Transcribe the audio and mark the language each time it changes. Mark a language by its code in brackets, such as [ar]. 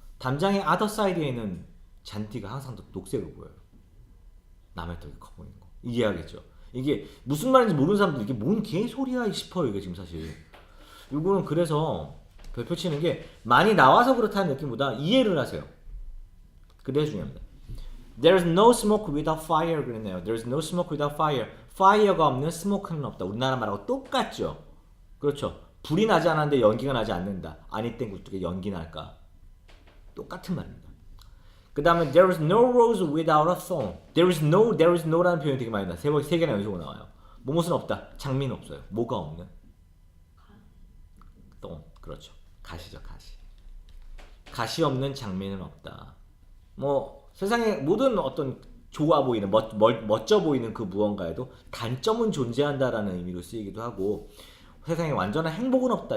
[ko] 담장의 [en] other side [ko] 에 있는 잔디가 항상 더 녹색으로 보여요. 남의 떡이 커 보이는 거. 이해하겠죠? 이게 무슨 말인지 모르는 사람들 이게 뭔 개소리야 싶어요. 이게 지금 사실. 이거는 그래서 별표 치는 게 많이 나와서 그렇다는 느낌보다 이해를 하세요. 그게 중요합니다. [en] There's no smoke without fire [ko] 그랬네요. [en] There's no smoke without fire. [ko] fire가 없는 smoke는 없다. 우리나라 말하고 똑같죠. 그렇죠. 불이 나지 않았는데 연기가 나지 않는다. 아니 땐 굴뚝에 연기 날까? 똑같은 말입니다. 그 다음에 [en] there is no rose without a thorn. [ko] there is no라는 표현이 되게 많이 나와요. 세 개나 연속으로 나와요. 무엇은 없다. 장미는 없어요. 뭐가 없는? thorn. 그렇죠. 가시죠. 가시. 가시 없는 장미는 없다. 뭐 세상에 모든 어떤 좋아 보이는 멋져 보이는 그 무언가에도 단점은 존재한다라는 의미로 쓰이기도 하고 세상에 완전한 행복은 없다.